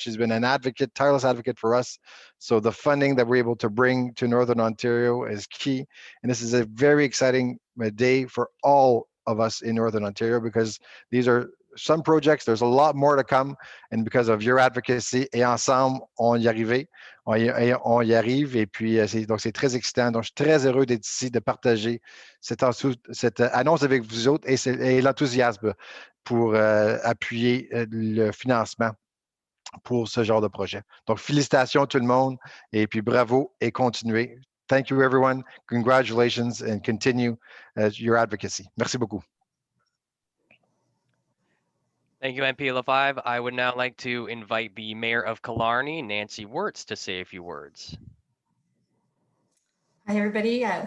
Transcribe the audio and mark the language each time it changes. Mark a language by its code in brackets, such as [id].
[en] She's been an advocate, tireless advocate for us. So the funding that we're able to bring to Northern Ontario is key. And this is a very exciting day for all of us in Northern Ontario, because these are some projects, there's a lot more to come, and because of your advocacy, [fr] et ensemble, on y arrive, et puis donc c'est très excitant. Donc je suis très heureux d'être ici, de partager cette annonce avec vous autres et l'enthousiasme pour appuyer le financement pour ce genre de projet. Donc félicitations tout le monde, et puis bravo et continuez. [en] Thank you, everyone. Congratulations, and continue your advocacy. [fr] Merci beaucoup. [en] Thank you, MP Lefebvre. I would now like to invite the Mayor of Killarney, Nancy Wirtz, to say a few words. Hi, everybody.